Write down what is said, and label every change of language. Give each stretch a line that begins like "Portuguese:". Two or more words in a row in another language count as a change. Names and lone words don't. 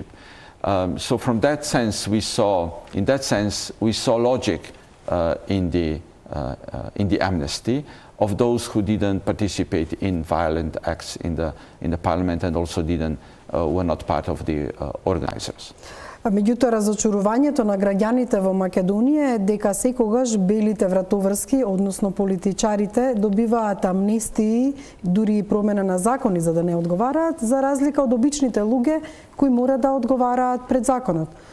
English: So from that sense, we saw logic in the amnesty of those who didn't participate in violent acts in the parliament, and also were not part of the organizers.
Macedonian: Меѓутоа, разочарувањето на граѓаните во Македонија е дека секогаш белите вратоврски, односно политичарите, добиваат амнестии, дури и промена на закони за да не одговараат, за разлика од обичните луѓе кои мора да одговараат пред законот.